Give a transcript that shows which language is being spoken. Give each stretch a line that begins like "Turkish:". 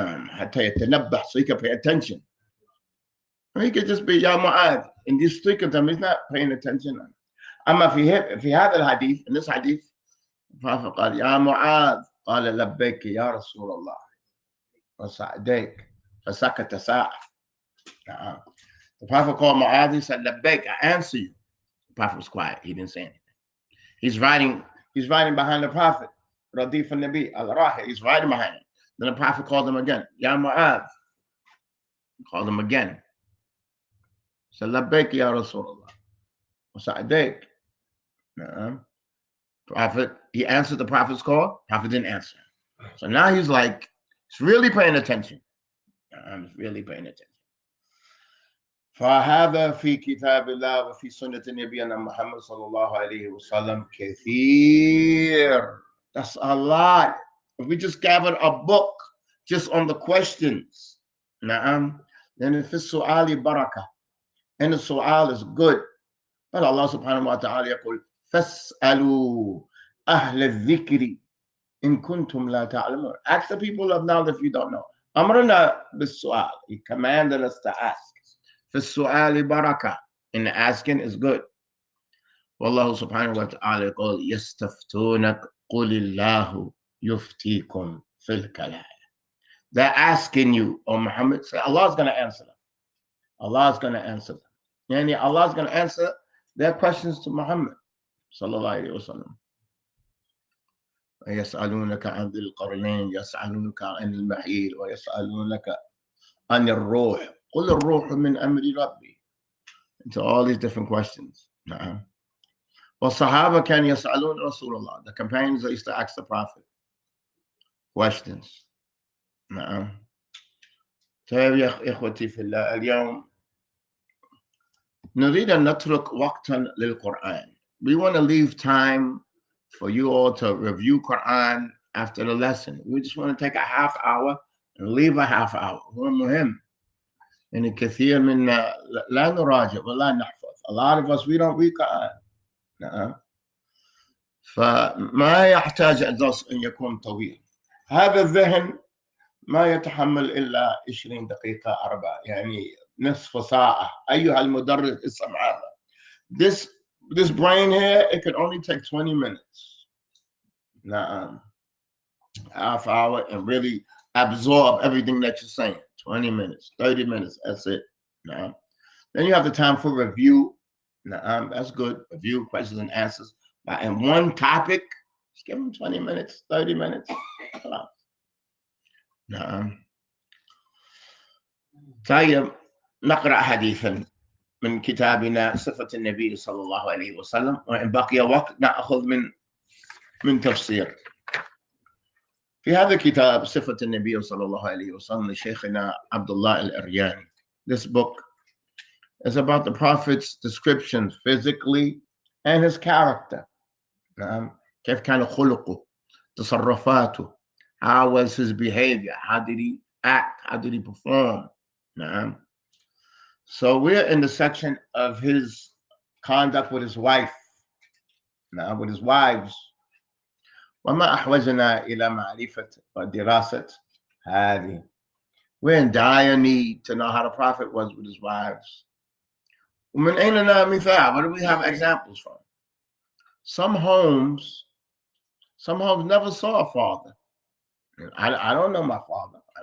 Arabic: حتى يتنبه
English: so he can pay attention. He could just be يا معاذ and this speaker to him, he's not paying attention.
Arabic: أما في هذا الحديث,
English: in this hadith,
Arabic: الرسول قال يا معاذ قال لبيك يا رسول الله وسعديك فسكت ساعة.
English: The Prophet called Mu'adh, he said, Labbaik, I answer you. The Prophet was quiet. He didn't say anything. He's riding behind the Prophet. Radif al-Nabi, al-Rahi. He's riding behind him. Then the Prophet called him again. Ya Mu'adh. Called him again. He said, Labbaik ya Rasulullah. Wasa'adaik. Prophet, he answered the Prophet's call. Prophet didn't answer. So now he's like, he's really paying attention. He's really paying attention.
Arabic: فهذا في كتاب الله وفي سنة نبينا محمد صلى الله عليه وسلم كثير.
English: That's a lot. If we just gathered a book just on the questions, then if it's su'ali barakah, and the su'al is good, but Allah subhanahu wa ta'ala
Arabic: يقول فاسألوا أهل الذكر إن كنتم لا تعلمون.
English: Ask the people of knowledge if you don't know.
Arabic: أمرنا بالسؤال.
English: He commanded us to ask.
Arabic: فالسؤال بركة.
English: And the asking is good.
Arabic: والله سبحانه وتعالى يقول يستفتونك قل الله يفتيكم في الكلام.
English: They're asking you, oh Muhammad, say Allah's going to answer them. Allah's going to answer them. Yani Allah's going to answer their questions to Muhammad sallallahu alayhi wa sallam.
Arabic: ويسألونك عن ذي القرنين يسألونك عن المحيط ويسألونك عن الروح قل الروح من أمر ربي.
English: Into all these different questions.
Arabic: والصحابة كانوا يسألون رسول الله.
English: The companions used to ask the Prophet questions.
Arabic: طيب يا إخوتي في الله، اليوم نريد أن نترك وقتا للقرآن.
English: we want to leave time for you all to review Quran after the lesson. We just want to take a half hour and leave a half hour.
Arabic: هو مهم. إن كثير منا لا نراجع ولا نحفظ.
English: A lot of us, we don't read Quran.
Arabic: نعم. فما يحتاج الدرس أن يكون طويل. هذا الذهن ما يتحمل إلا 20 دقيقة 4 يعني نصف ساعة. أيها المدرس اسمع هذا.
English: This brain here, it could only take 20 minutes.
Arabic: نعم.
English: Half hour and really absorb everything that you're saying. 20 minutes, 30 minutes, that's it.
Arabic: نعم.
English: Then you have the time for review. نعم. That's good. Review, questions and answers. And one topic, just give them 20 minutes, 30 minutes.
Arabic: نعم. طيب نقرأ حديثا من كتابنا صفة النبي صلى الله عليه وسلم، وإن بقي وقت نأخذ من تفسير. في هذا الكتاب صفة النبي صلى الله عليه وسلم لشيخنا عبد الله الأرياني.
English: This book is about the Prophet's description physically and his character.
Arabic: نعم. كيف كان خلقه، تصرفاته,
English: how was his behavior, how did he act, how did he perform.
Arabic: نعم.
English: So we're in the section of his conduct with his wife, نعم, with his wives.
Arabic: وما أحوجنا إلى معرفة ودراسة هذه.
English: We're in dire need to know how the Prophet was with his wives.
Arabic: ومن أين لنا مثال?
English: Where do we have examples from? Some homes never saw a father. I don't know my father.